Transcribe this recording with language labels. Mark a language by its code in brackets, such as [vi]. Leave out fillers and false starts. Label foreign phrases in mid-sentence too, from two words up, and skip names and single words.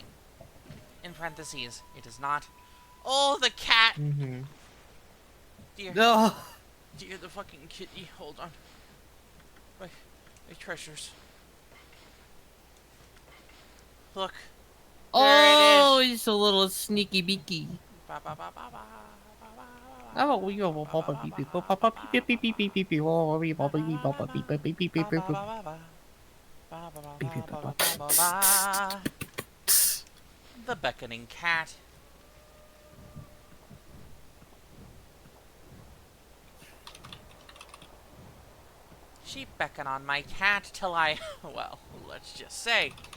[en] In parentheses, it is not. Oh, the cat! Mm-hmm. Dear. Ugh. Dear, the fucking kitty. Hold on. My treasures. Look. Oh, There it is. he's a little sneaky beaky. Ba, ba, ba, ba, ba, ba, ba, Oh, we go pop beep beep pop pop beep beep beep beep beep beep oh we pop beep pop beep beep beep beep beep beep beep The beckoning cat. She beckoned on my cat till I, well, let's just say.